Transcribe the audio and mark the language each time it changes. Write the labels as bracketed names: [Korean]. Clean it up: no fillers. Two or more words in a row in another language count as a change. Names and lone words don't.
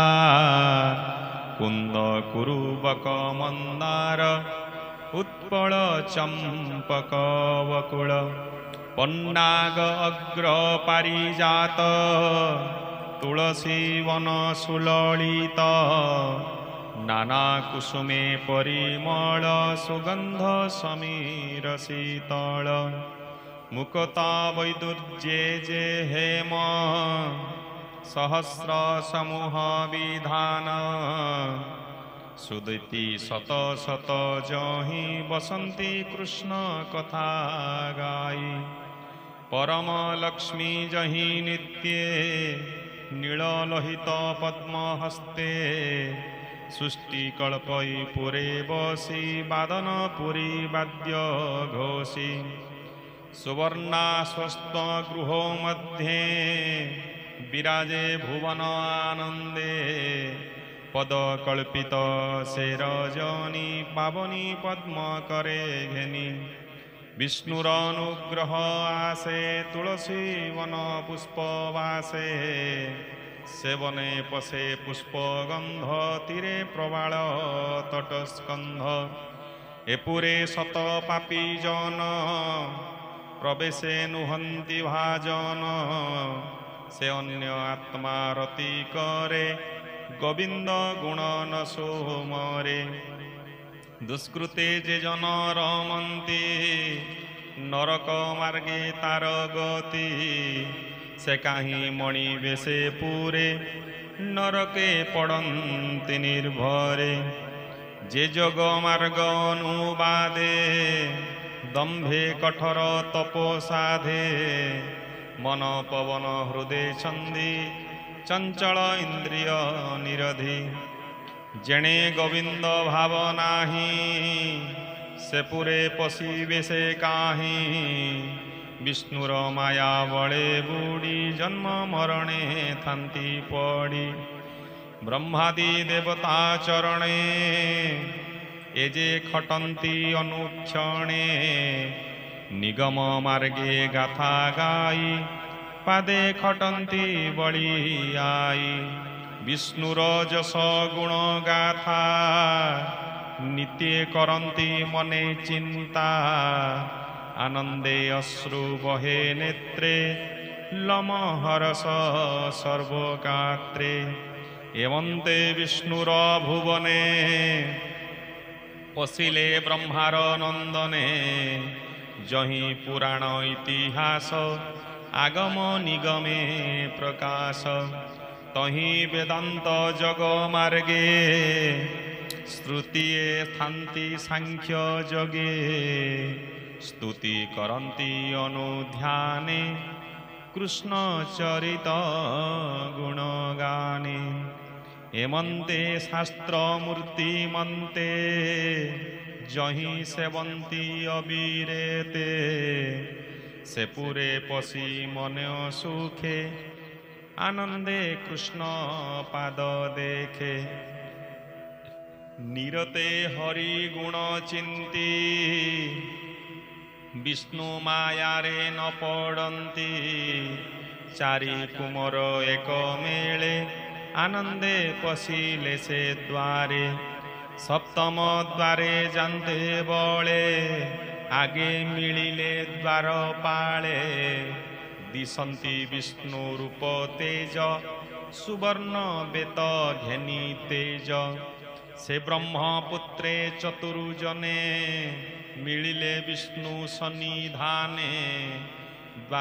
[Odia] କୁନ୍ଦ କୁରୁବକ ମନ୍ଦାର ଉତ୍ପଳ ଚମ୍ପକ ବକୁଳ ପନ୍ନାଗ ଅଗ୍ର ପାରିଜାତ ତୁଳସୀ ବନ ସୁଲଳିତ ନାନା କୁସୁମେ ପରିମଳ ସୁଗନ୍ଧ ସମୀର ଶୀତଳ ମୁକତା ବୈଦୁର୍ଯ୍ୟେ ଯେ ହେମ ସହସ୍ର ସମୂହ ବିଧାନ ସୁଦୀତି ଶତ ଶତ ଯହିଁ ବସନ୍ତି କୃଷ୍ଣ କଥା ଗାଈ ପରମ ଲକ୍ଷ୍ମୀ ଯହିଁ ନିତ୍ୟେ ନୀଳଲୋହିତ ପଦ୍ମ ହସ୍ତେ ସୃଷ୍ଟି କଳ୍ପଇ ପୁରେ ବସି ବାଦନ ପୁରୀ ବାଦ୍ୟ ଘୋଷୀ ସୁବର୍ଣ୍ଣା ସ୍ୱସ୍ଥ ଗୃହ ମଧ୍ୟେ ବିରାଜେ ଭୁବନ ଆନନ୍ଦେ ପଦ କଳ୍ପିତ ସେ ରଜନୀ ପାବନୀ ପଦ୍ମ କରେ ଘେନି ବିଷ୍ଣୁର ଅନୁଗ୍ରହ ଆସେ ତୁଳସୀ ବନ ପୁଷ୍ପ ବାସେ ସେବନେ ପଶେ ପୁଷ୍ପଗନ୍ଧ ତୀରେ ପ୍ରବାଳ ତଟସ୍କନ୍ଧ ଏପୁରେ ଶତ ପାପୀ ଜନ ପ୍ରବେଶେ ନୁହନ୍ତି ଭାଜନ ସେ ଅନ୍ୟ ଆତ୍ମା ରତି କରେ ଗୋବିନ୍ଦ ଗୁଣ ନ ସୋମରେ ଦୁଷ୍କୃତେ ଯେ ଜନ ରମନ୍ତି ନରକ ମାର୍ଗେ ତାର ଗତି ସେ କହିଁ ମଣି ବେସେ ପୂରେ ନରକେ ପଡନ୍ତି ନିର୍ଭରେ ଯେ ଜଗ ମାର୍ଗ ଅନୁବାଦେ ଦମ୍ଭେ କଠୋର ତପୋ ସାଧେ ମନ ପବନ ହୃଦୟ ଛନ୍ଦି ଚଞ୍ଚଳ ଇନ୍ଦ୍ରିୟ ନିରଧି ଯେଣେ ଗୋବିନ୍ଦ ଭାବ ନାହି ସେ ପୁରେ ପଶିବେ ସେ କାହି ବିଷ୍ଣୁର ମାୟା ବଳେ ବୁଡି ଜନ୍ମ ମରଣେ ଥାନ୍ତି ପଡି ବ୍ରହ୍ମାଦି ଦେବତା ଚରଣେ ଏଯେ ଖଟନ୍ତି ଅନୁକ୍ଷଣେ ନିଗମ ମାର୍ଗେ ଗାଥା ଗାଈ ପାଦେ ଖଟନ୍ତି ବଳି ଆଈ ବିଷ୍ଣୁର ଯଶ ଗୁଣ ଗାଥା ନିତ୍ୟ କରନ୍ତି ମନେ ଚିନ୍ତା ଆନନ୍ଦେ ଅଶ୍ରୁ ବହେ ନେତ୍ରେ ଲମହରସ ସର୍ବଗାତ୍ରେ ଏବନ୍ତେ ବିଷ୍ଣୁର ଭୁବନେ ପଶିଲେ ବ୍ରହ୍ମାର ନନ୍ଦନେ ଯହି ପୁରାଣ ଇତିହାସ ଆଗମ ନିଗମେ ପ୍ରକାଶ ତହି ବେଦାନ୍ତ ଜଗ ମାର୍ଗେ ଶ୍ରୁତିୟେ ଥାନ୍ତି ସାଙ୍ଖ୍ୟ ଜଗେ ସ୍ତୁତି କରନ୍ତି ଅନୁଧ୍ୟାନେ କୃଷ୍ଣ ଚରିତ ଗୁଣଗାନେ ଏମନ୍ତେ ଶାସ୍ତ୍ର ମୂର୍ତ୍ତି ମନ୍ତେ ଯହି ସେବନ୍ତି ଅବୀରେତେ ସେ ପୁରେ ପଶି ମନ ସୁଖେ ଆନନ୍ଦେ କୃଷ୍ଣ ପାଦ ଦେଖେ ନିରତେ ହରି ଗୁଣ ଚିନ୍ତି ବିଷ୍ଣୁ ମାୟା ରେ ନ ପଡନ୍ତି ଚାରି କୁମର ଏକ ମେଳେ ଆନନ୍ଦେ ପଶିଲେ ସେ ଦ୍ୱାରେ ସପ୍ତମ ଦ୍ୱାରେ ଜାଣନ୍ତେ ବଳେ ଆଗେ ମିଳିଲେ ଦ୍ୱାର ପାଳେ ଦିଶନ୍ତି ବିଷ୍ଣୁ ରୂପ ତେଜ ସୁବର୍ଣ୍ଣ ବେତ ଘେନି ତେଜ ସେ ବ୍ରହ୍ମପୁତ୍ରେ ଚତୁର୍ଜନେ ମିଳିଲେ ବିଷ୍ଣୁ ସନ୍ନିଧାନେ ଦ୍ୱାର